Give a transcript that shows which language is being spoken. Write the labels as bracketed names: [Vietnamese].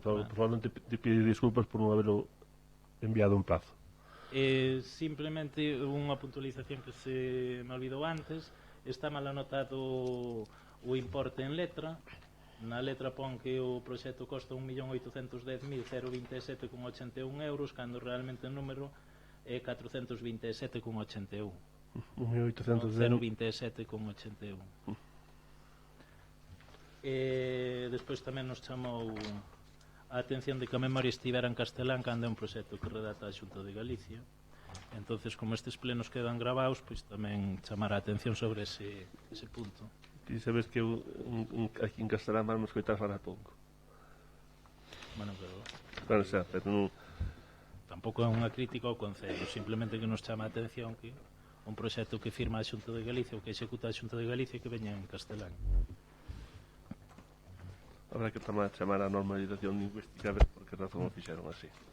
[Spanish] Probablemente te pido disculpas por [Galician] non [Spanish] haberlo enviado en plazo. [Galician] Simplemente unha puntualización que se me olvidou antes, está mal anotado o importe en letra. Na letra pon que o proxecto costa 1.810.027,81 euros, cando realmente o número é 427,81. 027,81. Despois tamén nos chamou a atención de que a memoria estivera en castelán cando é un proxecto que redata a Xunta de Galicia. Entonces, como estes plenos quedan gravados, pois tamén chamar a atención sobre ese punto. Ti sabes que aquí en castelán vamos coitar falar pouco. Bueno, pero non... Tampouco é unha crítica ao Concello, simplemente que nos chama a atención que un proxecto que firma a Xunta de Galicia ou que executa a Xunta de Galicia que veña en castelán. Habrá que chamar a normalización lingüística a ver por que razón o fixeron así.